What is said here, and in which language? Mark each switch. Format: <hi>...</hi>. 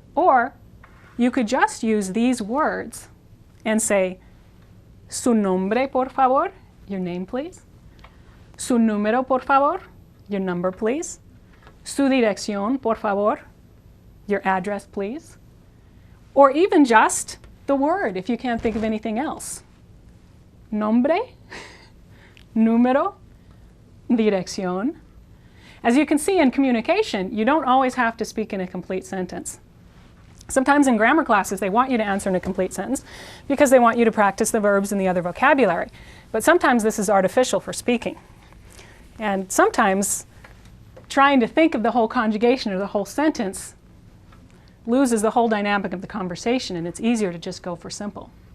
<en>Or you could just use these words and say,</en> <es>su nombre por favor,</es> <en>your name please.</en> <es>Su número, por favor,</es> <en>your number, please.</en> <es>Su dirección, por favor,</es> <en>your address, please. Or even just the word if you can't think of anything else.</en> <es>Nombre, número, dirección.</es> <en>As you can see in communication, you don't always have to speak in a complete sentence. Sometimes in grammar classes, they want you to answer in a complete sentence because they want you to practice the verbs and the other vocabulary. But sometimes this is artificial for speaking. And sometimes trying to think of the whole conjugation or the whole sentence loses the whole dynamic of the conversation, and it's easier to just go for simple.</en>